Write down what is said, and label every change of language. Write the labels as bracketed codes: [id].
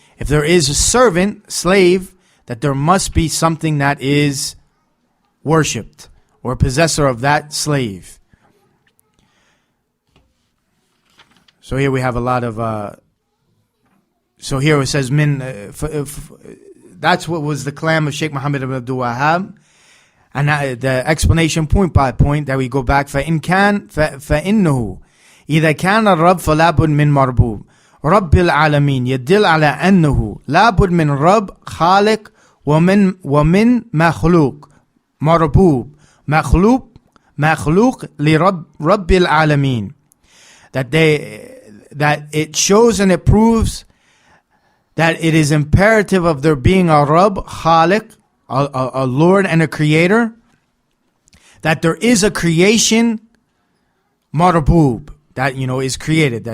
[en] If there is a servant, slave, that there must be something that is worshipped, or possessor of that slave. So here we have a lot of, so here it says, that's what was the kalam of Shaykh Muhammad ibn Abdul-Wahhab. And the explanation point by point that we go back, [ar] فَإِنْ كَانْ فَإِنَّهُ إذا كان الرب فلا بد من مربوب رب العالمين يدل على أنه لا بد من رب خالق ومن مخلوق مربوب مخلوق لرب رب العالمين. [en] That it shows and it proves that it is imperative of there being a Rabb, Khaliq, a Lord and a Creator, that there is a creation, marboob, that is created.